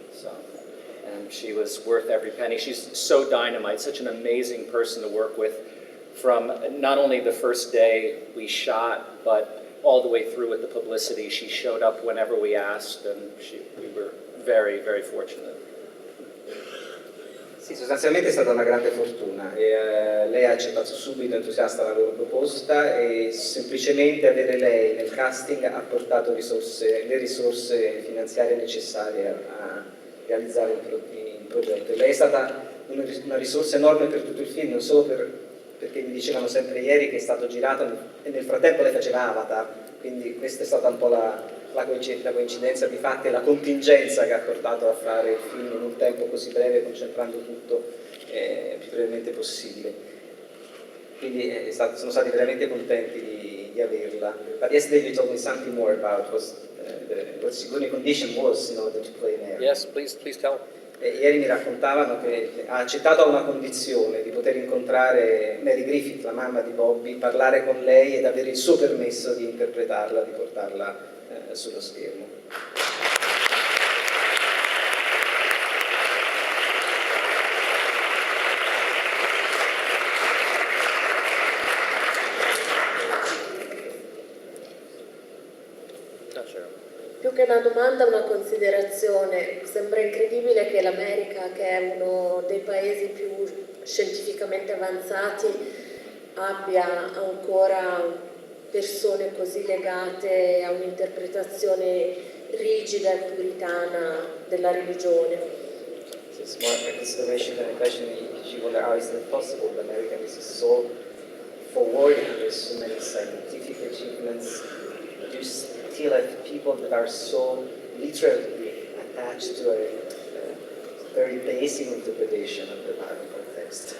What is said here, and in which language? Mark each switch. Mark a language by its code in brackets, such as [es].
[en] So, and she was worth every penny. She's so dynamite, such an amazing person to work with. From not only the first day we shot, but all the way through with the publicity. She showed up whenever we asked, and we were very, very fortunate. [it] Sì, sostanzialmente è stata una grande fortuna. Lei ha accettato subito entusiasta la loro proposta e semplicemente avere lei nel casting ha portato le risorse finanziarie necessarie a realizzare il progetto. Lei è stata una risorsa enorme per tutto il film, non solo perché mi dicevano sempre ieri che è stato girato e nel frattempo lei faceva Avatar, quindi questa è stata un po' la coincidenza di fatti e la contingenza che ha portato a fare il film in un tempo così breve, concentrando tutto il più brevemente possibile. Quindi sono stati veramente contenti di averla. [en] But yesterday you told me something more about what Sigourney condition was in order to play Mary. Yes, please tell. [it] Ieri mi raccontavano che ha accettato una condizione di poter incontrare Mary Griffith, la mamma di Bobby, parlare con lei ed avere il suo permesso di interpretarla, di portarla sullo schermo. Più che una domanda, una considerazione. Sembra incredibile che l'America, che è uno dei paesi più scientificamente avanzati, abbia ancora persone così legate a un'interpretazione rigida e puritana della religione. [en] It's more a consideration than a question. She wondered how is it possible that America is so forward and there's so many scientific achievements. You still have people that are so literally attached to a very basic interpretation of the Bible text.